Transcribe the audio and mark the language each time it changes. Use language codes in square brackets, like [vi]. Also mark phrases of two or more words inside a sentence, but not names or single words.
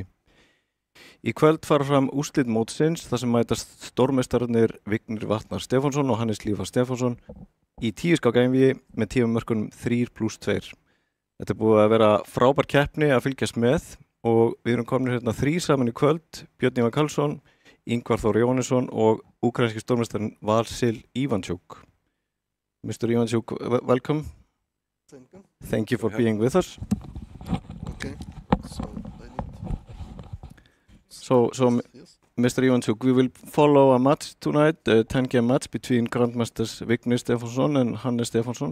[is] Í kvöld fara fram úrslit mótsins þar sem mætast stórmeistararnir Vignir Vatnar Stefánsson og Hannes Lífar Stefánsson í 10 skákæfingi með tímamörkunum 3+2. Þetta er búið að vera frábær keppni að fylgjast með og við erum komin hérna 3 saman í kvöld, Björn Ívar Karlsson, Ingvar Þór Jóhannesson og ukrainski stórmeistarinn Vasil Ivanchuk. [en] Mr. Ivanchuk, welcome. Thank you. Thank you for being with us. Okay. So Yes. Mr. Ivanchuk, we will follow a match tonight, a 10-game match between Grandmasters Vignir Stefánsson and Hannes Stefánsson.